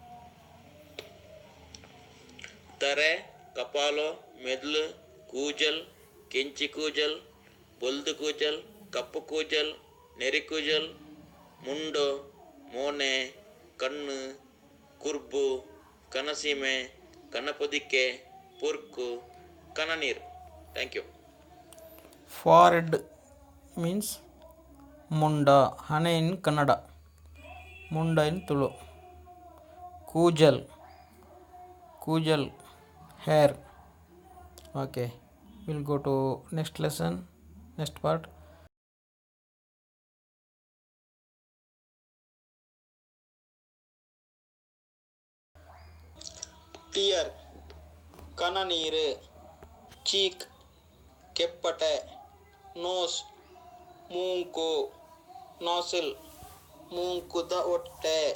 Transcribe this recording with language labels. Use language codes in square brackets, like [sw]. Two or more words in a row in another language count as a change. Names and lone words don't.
[tcy] ತರೆ ಕಪಾಲು, ಮೆದ್ಲು, ಕೂಜಲ್, ಕೆಂಚಿ ಕೂಜಲ್, ಬೊಲ್ದು ಕೂಜಲ್, ಕಪ್ಪು ಕೂಜಲ್, ನೆರಿ ಕೂಜಲ್, ಮುಂಡೋ, ಮೋನೆ, ಕಣ್ಣು, ಕುರ್ಬು, ಕನಸೀಮೆ, ಕನ್ನಪೊದಿಕೆ, ಪುರ್ಕು, ಕನನೀರು. [en] thank you. forehead means ಮುಂಡ, ಹಣೆ in Kannada, ಮುಂಡ in Tulu. [tcy] ಕೂಜಲ್, ಕೂಜಲ್ ಹೇರ್. [en] Okay, we'll go to next lesson, next part. [tcy] ಟಿಯರ್ ಕನನೀರು, ಚೀಕ್ ಕೆಪ್ಪಟೆ, ನೋಸ್ ಮೂಂಕು, ನಾಸಿಲ್ ಮೂಂಕುದ ಹೊಟ್ಟೆ,